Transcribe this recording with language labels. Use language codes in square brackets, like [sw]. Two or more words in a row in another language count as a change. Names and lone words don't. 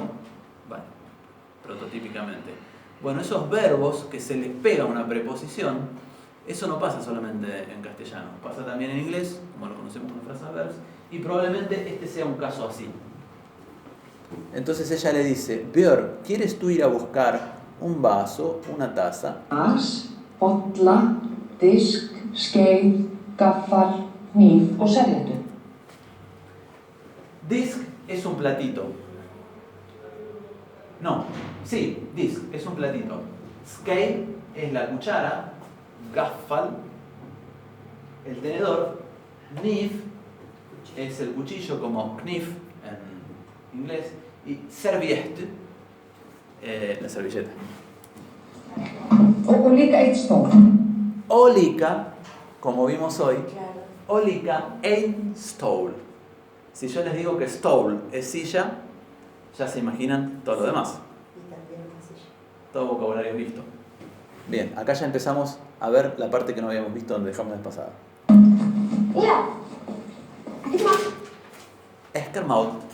[es] Vale, prototípicamente. Bueno, esos verbos que se les pega una preposición, eso no pasa solamente en castellano, pasa también en inglés, como lo conocemos como [en] phrasal verbs, [es] y probablemente este sea un caso así. Entonces ella le dice, Björk, ¿quieres tú ir a buscar un vaso, una taza? [is] Glas, bolla, disk, skeið, gaffal, hníf og servíettu. [es] Disk es un platito. No, sí, disk es un platito. Skeið es la cuchara, gaffal, el tenedor, hníf es el cuchillo como knife en inglés, y serviette, la servilleta. [is] Og líka eitt stól. Olika, [es] como vimos hoy, Claro. [is] olika ein stol. [es] Si yo les digo que stol es silla, ya se imaginan todo lo demás. Y también una silla. Todo vocabulario visto. Bien, acá ya empezamos a ver la parte que no habíamos visto donde dejamos la vez pasada. Mira. Eskermaut.